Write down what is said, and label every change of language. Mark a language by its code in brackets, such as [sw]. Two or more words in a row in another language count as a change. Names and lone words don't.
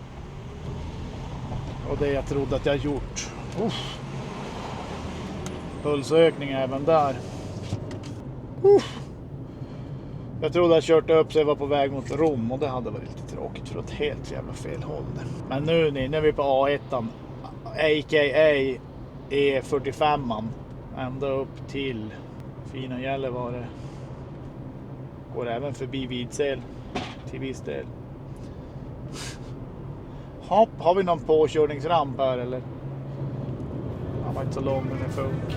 [sv] Och det jag trodde att jag gjort. Pulsökning även där. Jag trodde att jag kört upp så jag var på väg mot Rom. Och det hade varit lite tråkigt för ett helt jävla fel håll. Men nu är vi på A1. A.k.a. E45. Ända upp till fina Gällivare. Går även förbi Vidsel till viss del. Hopp, har vi någon påkörningsramp här eller? Den var inte så lång men det funkar.